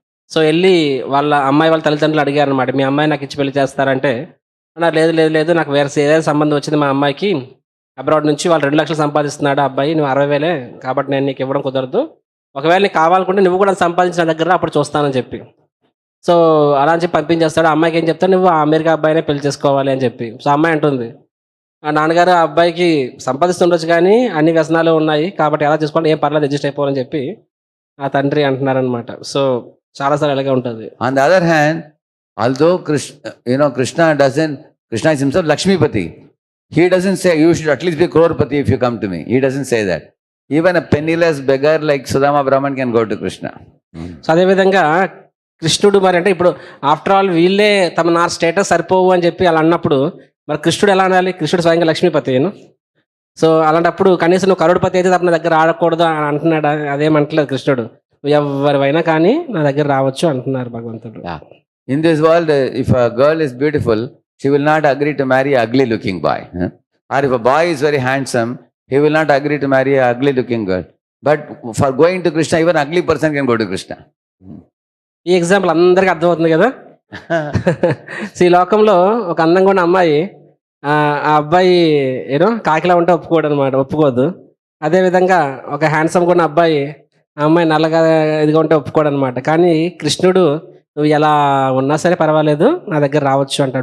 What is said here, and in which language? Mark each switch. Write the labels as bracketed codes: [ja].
[te] So వెళ్ళి వాళ్ళ అమ్మాయి వాళ్ళ తల్లిదండ్రులు అడిగారు అనమాట, మీ అమ్మాయి నాకు ఇచ్చి పెళ్లి చేస్తారంటే అన్నారు, లేదు నాకు వేరే సంబంధం వచ్చింది మా అమ్మాయికి అబ్రాడ్ నుంచి, వాళ్ళు 2 లక్షలు సంపాదిస్తున్నాడు అబ్బాయి, నువ్వు 60,000 కాబట్టి నేను నీకు ఇవ్వడం కుదరదు, ఒకవేళ నీకు కావాలనుకుంటే నువ్వు కూడా సంపాదించిన దగ్గర అప్పుడు చూస్తానని చెప్పి. సో అలా అని చెప్పి పంపించేస్తాడు. అమ్మాయికి ఏం చెప్తాడు, నువ్వు ఆ అమెరికా అబ్బాయినే పెళ్లి చేసుకోవాలి అని చెప్పి. సో అమ్మాయి అంటుంది, ఆ నాన్నగారు ఆ అబ్బాయికి సంపాదిస్తుండొచ్చు కానీ అన్ని వ్యసనాలు ఉన్నాయి కాబట్టి ఎలా చేసుకోవాలి, ఏం పర్లేదు అడ్జస్ట్ అయిపోవాలని చెప్పి ఆ తండ్రి అంటున్నారనమాట. సో చాలాసార్లు అలాగే ఉంటుంది. [en] On the other hand, although Krishna is himself Lakshmipati, he doesn't say you should at least be crorepati if you come to me. He doesn't say that. Even a penniless beggar like Sudama Brahman can go to Krishna. [te] So అదేవిధంగా కృష్ణుడు మరి అంటే ఇప్పుడు [en] after all [te] వీళ్ళే తమ నా status సరిపోవు అని చెప్పి అలా అన్నప్పుడు మరి కృష్ణుడు ఎలా అనాలి? కృష్ణుడు స్వయంగా లక్ష్మీపతి. సో అలాంటప్పుడు కనీసం నువ్వు కరుడుపతి అయితే తప్ప నా దగ్గర ఆడకూడదు అని అంటున్నాడు. అదేమంటలేదు కృష్ణుడు, ఎవరివైనా కానీ నా దగ్గర రావచ్చు అంటున్నారు భగవంతుడు. [en] In this world, if a girl is beautiful, she will not agree to marry an ugly looking boy. Or if a boy is very handsome, he will not agree to marry an ugly looking girl. But for going to Krishna, even ugly person can go to Krishna. [te] ఈ example అందరికీ అర్థమవుతుంది కదా. ఈ లోకంలో ఒక అందంగా ఉన్న అమ్మాయి ఆ అబ్బాయి కాకిలా ఉంటే ఒప్పుకోదు. అదేవిధంగా ఒక హ్యాండ్సమ్గా ఉన్న అబ్బాయి ఆ అమ్మాయి నల్లగా ఇదిగా ఉంటే ఒప్పుకోడు అనమాట. కానీ కృష్ణుడు నువ్వు ఎలా ఉన్నా సరే పర్వాలేదు నా దగ్గర రావచ్చు అంట.